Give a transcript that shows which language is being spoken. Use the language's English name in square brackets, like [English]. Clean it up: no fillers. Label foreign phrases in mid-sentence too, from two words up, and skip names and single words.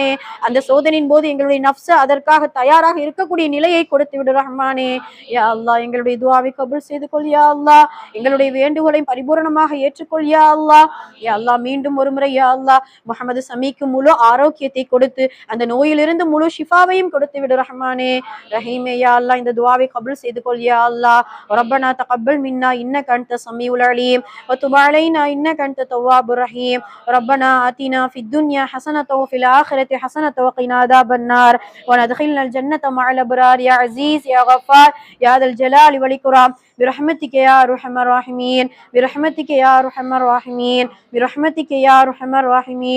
[Tamil] அந்த சோதனையின் போது எங்களுடைய நஃப்ஸ அதற்காக தயாராக இருக்கக்கூடிய நிலையை கொடுத்து விடு ரஹ்மானே. [Arabic] يا الله, [Tamil] எங்களுடைய துஆவை கபூல் செய்து கொள் [Arabic] يا الله. [Tamil] எங்களுடைய வேண்டுகோளை பரிபூரணமாக ஏற்றுக்கொள் [Arabic] يا الله. يا الله, [Tamil] மீண்டும் ஒரு முறை [Arabic] يا الله, [Tamil] முஹம்மது சமீக்கு முழு ஆரோக்கியத்தை கொடுத்து அந்த நோயிலிருந்து முழு ஷிஃபாவையும் கொடுத்து விடு ரஹ்மானே. [Arabic] رحيم يا الله [Tamil] இந்த துஆவை கபூல் செய்து கொள் [Arabic] يا الله. ربنا تقبل منا انك انت السميع العليم وتب علينا انك انت التواب الرحيم. ربنا آتنا في الدنيا حسنة وفي الآخرة حسنة وقنا عذاب النار وندخلنا الجنة مع الأبرار يا عزيز يا غفار يا ذا الجلال والإكرام برحمتك يا أرحم الراحمين برحمتك يا أرحم الراحمين برحمتك يا أرحم الراحمين.